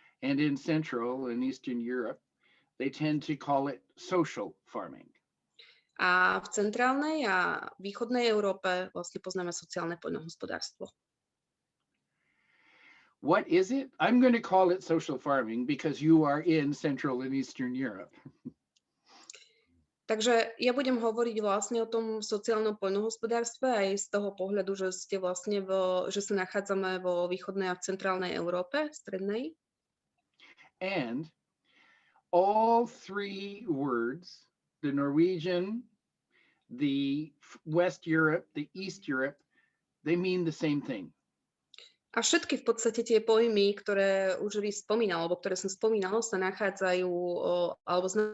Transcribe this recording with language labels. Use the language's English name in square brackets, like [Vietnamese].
[English] And in Central and Eastern Europe, they tend to call it social farming. [Slovak] A v centrálnej a východnej Európe vlastne poznáme sociálne poľnohospodárstvo. [English] What is it? I'm going to call it social farming because you are in Central and Eastern Europe. [Slovak] Takže ja budem hovoriť vlastne o tom sociálnom poľnohospodárstve aj z toho pohľadu, že ste vlastne že sa nachádzame vo východnej a v centrálnej Európe, strednej. [English] And all three words, the Norwegian, the West Europe, the East Europe, they mean the same thing. [Slovak] A všetky v podstate tie pojmy, ktoré už Rhys spomínal, alebo ktoré som spomínal, sa nachádzajú, alebo